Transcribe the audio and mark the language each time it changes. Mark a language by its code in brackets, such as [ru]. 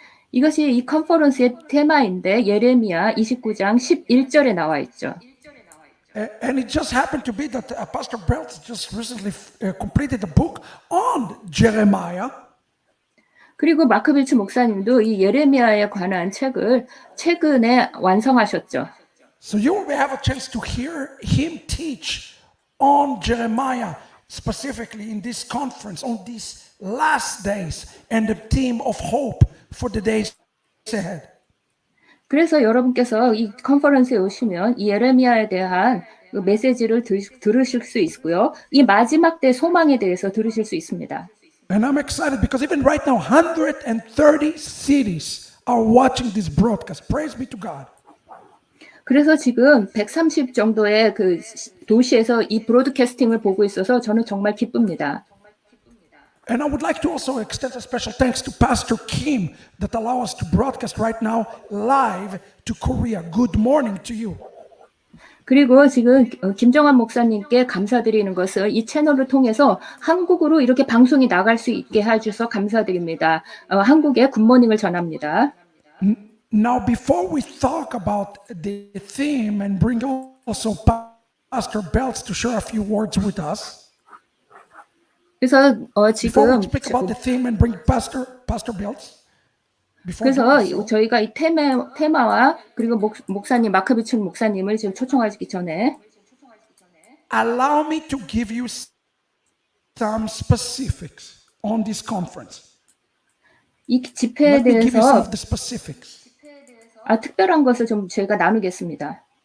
[ko] 이것이 이 컨퍼런스의 테마인데 예레미야 29장 11절에 나와 있죠. [en] And it just happened to be that Pastor Belt just recently completed a book on Jeremiah. [ko] 그리고 마크 빌츠 목사님도 이 예레미야에 관한 책을 최근에 완성하셨죠. [en] So you will have a chance to hear him teach on Jeremiah, specifically in this conference, on these last days, and the theme of hope for the days ahead. [ko] 그래서 여러분께서 이 컨퍼런스에 오시면 이 예레미야에 대한 그 메시지를 들으실 수 있고요. 이 마지막 때 소망에 대해서 들으실 수 있습니다. [en] And I'm excited because even right now, 130 cities are watching this broadcast. Praise be to God. [ko] 그래서 지금 130 정도의 그 도시에서 이 브로드캐스팅을 보고 있어서 저는 정말 기쁩니다. [en] And I would like to also extend a special thanks to Pastor Kim that allow us to broadcast right now live to Korea. Good morning to you. [ko] 그리고 지금 김정환 목사님께 감사드리는 것을 이 채널을 통해서 한국으로 이렇게 방송이 나갈 수 있게 해주셔서 감사드립니다. 한국에 굿모닝을 전합니다. [en] Now, before we talk about the theme and bring also Pastor Belts to share a few words with us. [ko] 그래서 [en] Before we [ko] 지금 [en] speak about the theme and bring Pastor Belts. [ko] 그래서 저희가 이 테마와 그리고 목사님 마크 비츠 목사님을 지금 초청하기 전에 [en] allow me to give you some specifics on this conference. [ko] 이 집회에 [en] Let me give you some [ko] 대해서 [en] of the specifics. [ko] 특별한 것을 좀 제가 나누겠습니다.